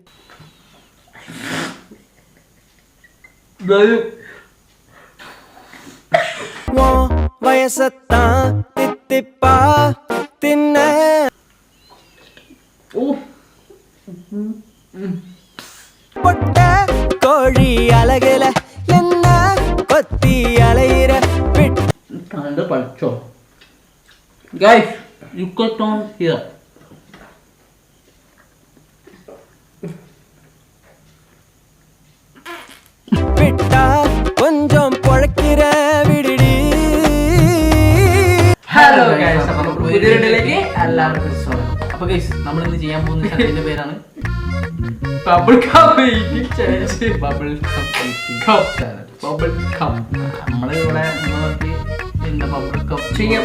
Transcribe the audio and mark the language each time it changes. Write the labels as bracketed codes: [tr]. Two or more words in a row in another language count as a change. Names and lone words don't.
[ta] வயசத்தான் தித்திப்பா தின்ன பொட்ட கோழி அழகுல என்ன கொத்தி அலையிற [ml] കണ്ട് പഠിച്ചോ ഗൈസ്. [en] You cut on here. [ta] விட்டா கொஞ்சம் பொழக்கிற விடுடி. [en] hello guys, [ml] അപ്പോൾ പുതിയ വീഡിയോയിലേക്ക് എല്ലാവർക്കും സ്വാഗതം. അപ്പോൾ ഗൈസ്, നമ്മൾ ഇന്ന് ചെയ്യാൻ പോകുന്ന ചലഞ്ചിന്റെ പേരാണ് [en] bubble gum eating challenge. bubble gum challenge. bubble gum [ml] നമ്മൾ ഇവിടെ നോക്കി എന്താ [en] bubble gum [ml] ചെയ്യാം.